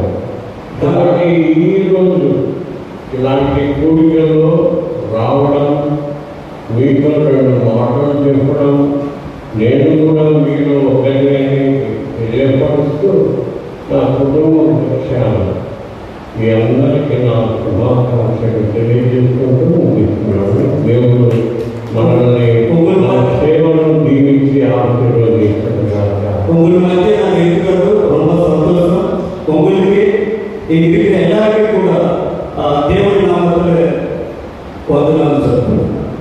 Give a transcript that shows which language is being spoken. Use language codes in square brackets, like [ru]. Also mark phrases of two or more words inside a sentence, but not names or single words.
[te] కాబట్టి ఈరోజు ఇలాంటి కూడికల్లో రావడం, మీతో రెండు మాటలు చెప్పడం, నేను కూడా మీలో ఒకరిని తెలియపరుస్తూ నా కుటుంబం పక్షాన మీ అందరికీ నా శుభాకాంక్షలు తెలియజేసుకుంటూ ముగిస్తున్నాను. దేవుడు మనల్ని మన సేవలను దీవించి ఆశీర్వదించగా [ta] உங்கள் மத்திய நான் இருக்கிறது ரொம்ப சந்தோஷம். உங்களுக்கு இருக்கிற எல்லாருக்கும் கூட தேவனுடைய நாமத்தில் [te] వందనాలు చెప్తున్నాను.